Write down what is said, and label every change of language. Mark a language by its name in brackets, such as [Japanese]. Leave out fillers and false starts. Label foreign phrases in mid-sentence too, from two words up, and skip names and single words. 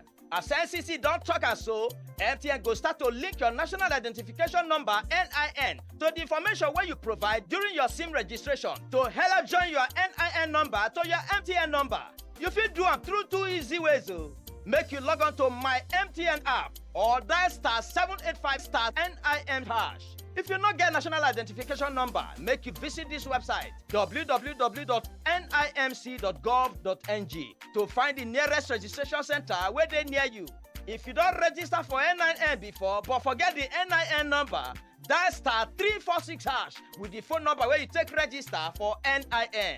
[Nigerian Pidgin] As NCC don talk am so, MTN go start to link your national identification number NIN to the information wey you provide during your SIM registration to help join your NIN number to your MTN number. You fit do am through two easy ways o. Make you log on to my MTN app or dial *785*NIN hash. If you not get national identification number, make you visit this website www.nimc.gov.ng to find the nearest registration center where they near you. If you don't register for NIN before but forget the NIN number, dial *346 hash with the phone number where you take register for NIN.